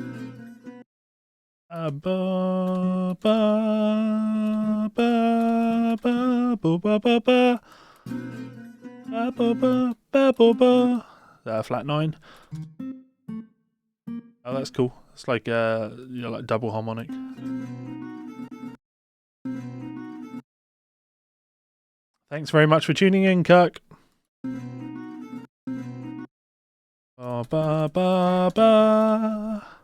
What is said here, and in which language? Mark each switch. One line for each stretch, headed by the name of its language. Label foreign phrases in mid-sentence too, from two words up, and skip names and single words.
English: Ba ba ba ba ba ba ba ba ba ba ba ba ba ba. Flat 9. Oh, that's cool. It's like like double harmonic. Thanks very much for tuning in, Kirk. Ba ba ba ba.